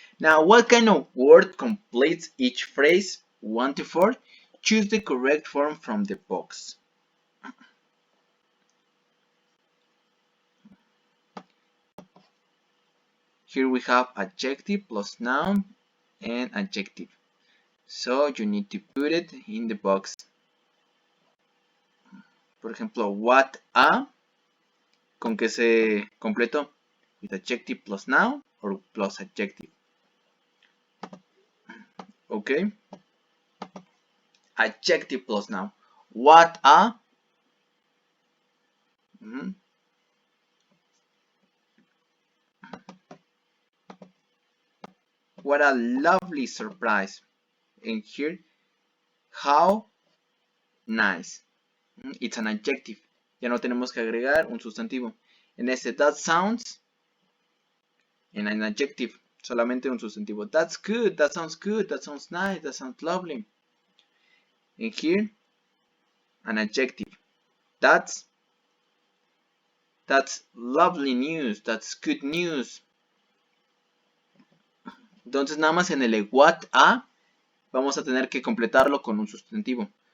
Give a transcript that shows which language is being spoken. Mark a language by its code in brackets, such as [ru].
[en] Now, what kind of word completes each phrase? 1 to 4. Choose the correct form from the box. Here we have adjective plus noun and adjective. So you need to put it in the box. [es] Por ejemplo, what a, ¿con qué se completó? [en] With adjective plus noun or plus adjective. Okay. Adjective plus noun. What a. What a lovely surprise. And here, how nice. It's an adjective. [es] Ya no tenemos que agregar un sustantivo. En este, [en] that sounds, [es] en [en] an adjective, [es] solamente un sustantivo. [en] That's good, that sounds good, that sounds nice, that sounds lovely. And here, an adjective. That's lovely news, that's good news. [es] Entonces nada más en el what a vamos a tener que completarlo con un sustantivo.